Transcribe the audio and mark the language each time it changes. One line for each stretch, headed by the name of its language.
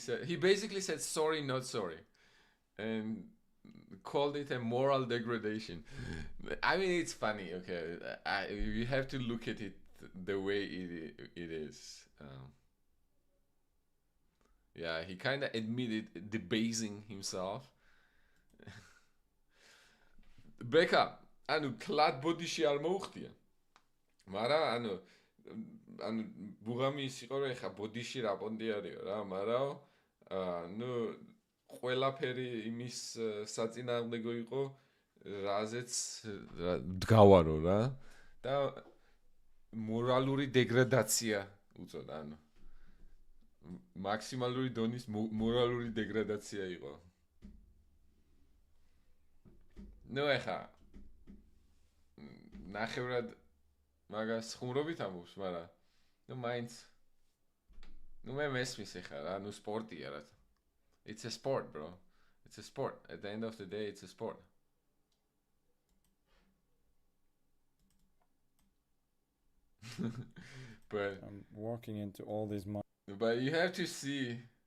English: He basically said sorry, not sorry, and called it a moral degradation. I mean, it's funny. Okay, you have to look at it the way it is. Yeah, he kind of admitted debasing himself.
Georgian: Becca, ანუ კლად ბოდიში არ მოუხდია. მაგრამ ანუ ბუღამი ის იყო რომ ეხა ბოდიში რა პონდი არისო რა, მაგრამ ანუ ყველაფერი იმის საწინააღმდეგო იყო რაზეც დგავარო რა და მორალური დეგრადაცია უწოდა, ანუ მაქსიმალური დონის მორალური დეგრადაცია იყო. ნუ ეხა ნახევრად მაგას ხუმრობით ამბობს, მაგრამ ნუ მაინც ნუ მე მესმის ეხა რა, ნუ სპორტია რა.
English: It's a sport, bro. It's a sport. At the end of the day, it's a sport. But I'm walking into all these. But you have to see.